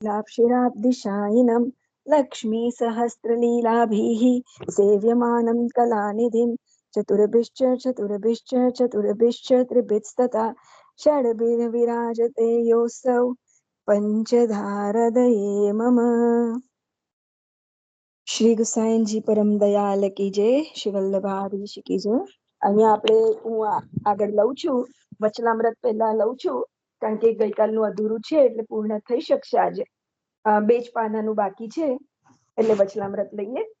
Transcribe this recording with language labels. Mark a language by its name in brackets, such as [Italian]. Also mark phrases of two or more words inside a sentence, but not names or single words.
[Sanskrit] लाक्षिराब्धिशायिनं लक्ष्मी सहस्रलीलाभिः सेव्यमानं कलानिधिं चतुर्भिश्च त्रिभिस्तथा षड्भिर्विराजते योऽसौ पंचधारदये मम। [Gujarati] શ્રી ગુસાઈનજી પરમ દયાલ કી જય, શ્રી વલ્લભાધીશ કી જય। અહીંયા આપણે હું આગળ લઉં છું, વચનામૃત પહેલા લઉં છું, કારણ કે ગઈકાલનું અધૂરું છે એટલે પૂર્ણ થઈ શકશે આજે। બે જ પાનાનું બાકી છે એટલે વચનામૃત લઈએ।